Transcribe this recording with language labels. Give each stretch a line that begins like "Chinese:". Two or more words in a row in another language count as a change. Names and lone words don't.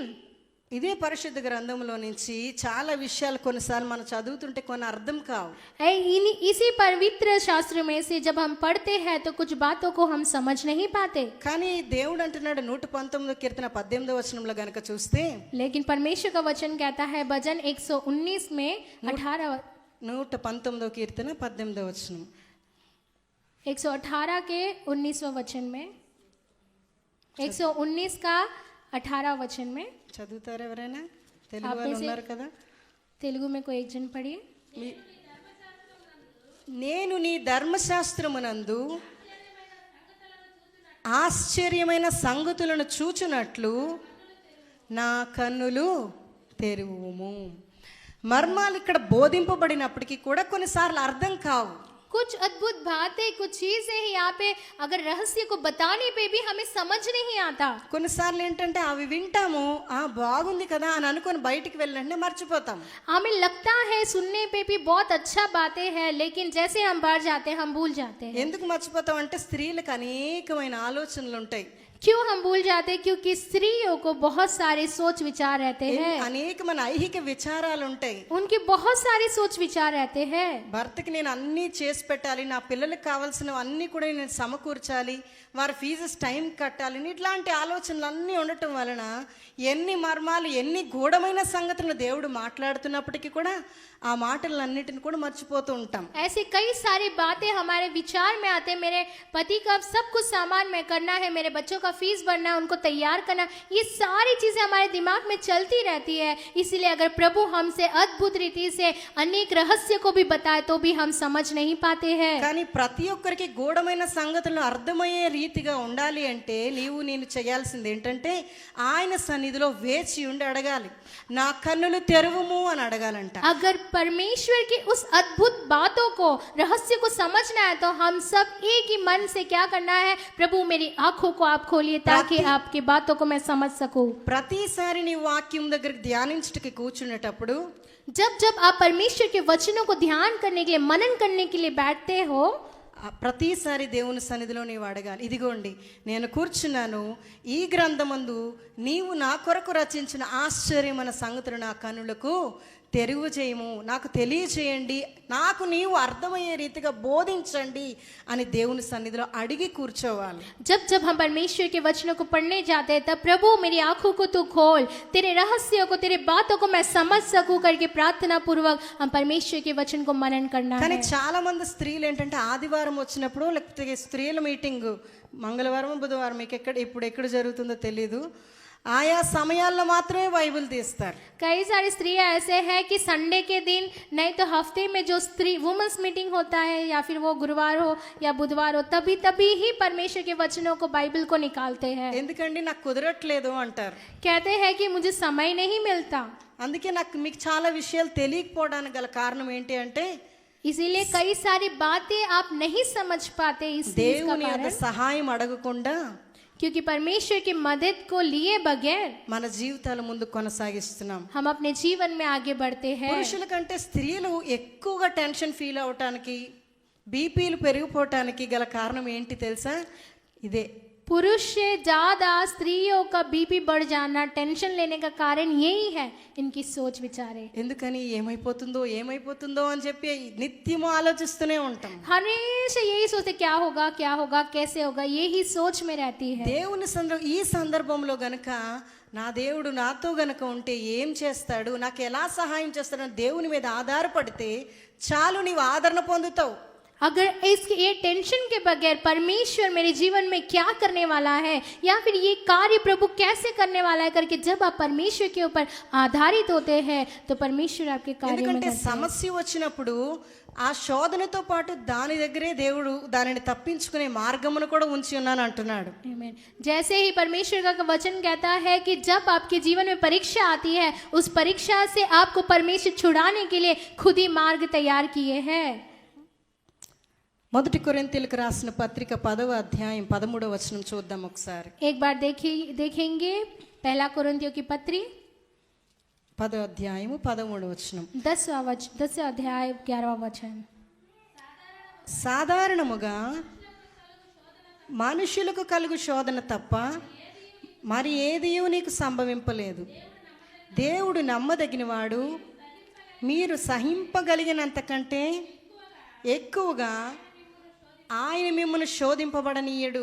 Telugu: ఇదే పరిశుద్ధ గ్రంథంలో నుంచి చాలా విషయాలు కొన్నిసార్లు మనం చదువుతుంటే కొన్ని అర్థం కావు.
Hindi: इसी पवित्र शास्त्र में से जब हम पढ़ते हैं तो कुछ बातों को हम समझ नहीं पाते.
Telugu: కానీ దేవుడు అంటున్నాడు 119వ కీర్తన 18వ వచనంలో గనుక చూస్తే,
Hindi: लेकिन परमेश्वर का वचन कहता है भजन 119 में
Telugu: 119వ కీర్తన 18వ వచనం
Hindi: 118 के 19वां वचन में 119 का 18 वचन में
Telugu: చదువుతారు ఎవరైనా? తెలుగు వాళ్ళు ఉన్నారు కదా.
Hindi: तेलुगु में कोई एक जन पढ़िए.
Telugu: నేను నీ ధర్మశాస్త్రమునందు ఆశ్చర్యమైన సంగతులను చూచునట్లు నా కన్నులు తెరువుము. మర్మాలు ఇక్కడ బోధింపబడినప్పటికీ కూడా కొన్నిసార్లు అర్థం కావు.
Hindi: कुछ अद्भुत बातें, कुछ चीजें ही यहाँ पे अगर रहस्य को बताने पे भी हमें समझ नहीं आता।
Telugu: కొన్నిసార్లు ఏంటంటే అవి వింటాము, ఆ బాగుంది కదా అని అనుకొని బయటికి వెళ్ళంటే మర్చిపోతాం.
Hindi: हमें लगता है सुनने पे भी बहुत अच्छा बातें हैं, लेकिन जैसे हम बाहर जाते हैं हम भूल जाते हैं।
Telugu: ఎందుకు మర్చిపోతాం అంటే స్త్రీలకు అనేకమైన ఆలోచనలు ఉంటాయి.
Hindi: क्यों हम भूल जाते हैं? क्योंकि स्त्रियों को बहुत सारे सोच विचार रहते हैं,
Telugu: అనేకమైన ఐహిక విచారాలు ఉంటాయి.
Hindi: उनके बहुत सारे सोच विचार रहते हैं।
Telugu: భర్తకి నేను అన్నీ చేసి పెట్టాలి, నా పిల్లలకు కావాల్సినవి అన్నీ కూడా నేను సమకూర్చాలి, వారి
English: fees time
Telugu: కట్టాలి, ఇట్లాంటి ఆలోచనలు అన్నీ ఉండటం వలన ఎన్ని మర్మాలు, ఎన్ని గూఢమైన సంగతులను దేవుడు మాట్లాడుతున్నప్పటికీ కూడా ఆ మాటలన్నిటిని కూడా మర్చిపోతూ ఉంటాం.
Hindi: ऐसी कई सारी बातें हमारे विचार में आते हैं। मेरे पति का सब कुछ सामान में करना है, मेरे बच्चों का फीस भरना है, उनको तैयार करना, ये सारी चीजें हमारे दिमाग में चलती रहती है। इसीलिए अगर प्रभु हमसे अद्भुत रीति से अनेक रहस्य को भी बताए तो भी हम समझ नहीं पाते हैं।
Telugu: కానీ ప్రతి ఒక్కరికి గూఢమైన సంగతులను అర్థమయ్యే రీతిగా ఉండాలి అంటే నీవు నేను చేయాల్సింది ఏంటంటే ఆయన సన్నిధిలో వేచి ఉండి అడగాలి. నా కన్నులు తెరువుము అని అడగాలంట.
Hindi: अगर परमेश्वर की उस अद्भुत बातों को, रहस्य को समझना है तो हम सब एक ही मन से क्या करना है? प्रभु मेरी आंखों को आप खोलिए ताकि आपकी बातों को मैं समझ सकूं।
Telugu: ప్రతిసారి నీ వాక్యం దగ్గరికి ధ్యానించడానికి కూర్చునేటప్పుడు
Hindi: जब जब आप परमेश्वर के वचनों को ध्यान करने के लिए, मनन करने के लिए बैठते हो,
Telugu: ప్రతిసారి దేవుని సన్నిధిలో నీవు అడగాలి. ఇదిగోండి నేను కూర్చున్నాను, ఈ గ్రంథమందు నీవు నా కొరకు రచించిన ఆశ్చర్యమైన సంగతులు నా కన్నులకు తెరువు చేయము, నాకు తెలియచేయండి, నాకు నీవు అర్థమయ్యే రీతిగా బోధించండి అని దేవుని సన్నిధిలో అడిగి కూర్చోవాలి.
Hindi: जब जब हम परमेश्वर के वचनों को पढ़ने जाते हैं तब प्रभु मेरी आंखों को तू खोल, तेरे रहस्यों को, तेरे बातों को मैं समझ सकूं करके प्रार्थना पूर्वक हम परमेश्वर के वचन को मनन करना
Telugu: కానీ
Hindi: है।
Telugu: చాలా మంది స్త్రీలు ఏంటంటే ఆదివారం వచ్చినప్పుడు, లేకపోతే స్త్రీల మీటింగ్ మంగళవారం బుధవారం మీకు ఇప్పుడు ఎక్కడ జరుగుతుందో తెలీదు, ఆయా సమయాల్లో మాత్రమే బైబిల్ తీస్తారు.
Hindi: कई सारी स्त्रियां ऐसे हैं कि संडे के दिन, नहीं तो हफ्ते में जो स्त्री
English: womens meeting
Hindi: होता है या फिर वो गुरुवार हो या बुधवार हो, तभी तभी ही परमेश्वर के वचनों को, बाइबल को निकालते हैं।
Telugu: ఎందుకండి నాకు కుదరట్లేదు అంటారు.
Hindi: कहते हैं कि मुझे समय नहीं मिलता।
Telugu: అందుకే నాకు మీకు చాలా విషయాలు తెలియకపోవడానికి గల కారణం ఏంటి అంటే
Hindi: इसीलिए कई सारी बातें आप नहीं समझ पाते इस चीज का
Telugu: దేవుని యొక్క
Hindi: कारण,
Telugu: సహాయం అడగకుండా
Hindi: क्योंकि परमेश्वर की मदद को लिए बगैर
Telugu: మన జీవితాల ముందు కొనసాగిస్తున్నాం.
Hindi: हम अपने जीवन में आगे बढ़ते हैं।
Telugu: పురుషుల కంటే స్త్రీలు ఎక్కువగా
English: tension feel
Telugu: అవటానికి, బీపీలు పెరిగిపోవటానికి గల కారణం ఏంటి తెలుసా? ఇదే.
Hindi: पुरुष से ज्यादा स्त्रियों का बीपी बढ़ जाना, टेंशन लेने का कारण यही है, इनकी सोच विचारे।
Telugu: ఎందుకని ఏమైపోతుందో ఏమైపోతుందో అని చెప్పి నిత్యము ఆలోచిస్తూనే ఉంటాం.
Hindi: हमेशा यही सोचते क्या होगा, क्या होगा, कैसे होगा, यही सोच में रहती है।
Telugu: దేవుని ఈ సందర్భంలో గనక నా దేవుడు నాతో గనక ఉంటే ఏం చేస్తాడు, నాకు ఎలా సహాయం చేస్తాడు దేవుని మీద ఆధారపడితే చాలు, నీవు ఆదరణ పొందుతావు.
Hindi: अगर इसके ये टेंशन के बगैर परमेश्वर मेरे जीवन में क्या करने वाला है या फिर ये कार्य प्रभु कैसे करने वाला है करके जब आप परमेश्वर के ऊपर आधारित होते हैं तो परमेश्वर आपके कार्य में
Telugu: ఎందుకంటే
Hindi: करते हैं।
Telugu: సమస్య వచ్చినప్పుడు ఆ శోధనతో పాటు దాని దగ్గరే దేవుడు దానిని తప్పించుకునే మార్గమును కూడా ఉంచి ఉన్నాను అంటున్నాడు. Amen।
Hindi: जैसे ही परमेश्वर का वचन कहता है कि जब आपके जीवन में परीक्षा आती है, उस परीक्षा से आपको परमेश्वर छुड़ाने के लिए खुद ही मार्ग तैयार किए हैं।
Telugu: మొదటి కొరింథీయులకు రాసిన పత్రిక 10వ అధ్యాయం 13వ వచనం చూద్దాం ఒకసారి.
Hindi: एक बार देखेंगे पहला कोरिन्थियों की पत्री
Telugu: 10వ అధ్యాయము 13వ వచనం.
Hindi: 10 अध्याय 11वां वचन।
Telugu: సాధారణముగా మనుషులకు కలుగు శోధన తప్ప మరి ఏదియూ నీకు సంభవింపలేదు. దేవుడు నమ్మదగినవాడు, మీరు సహింపగలిగినంతకంటే ఎక్కువగా ఆయన మిమ్మల్ని శోధింపబడనీయడు.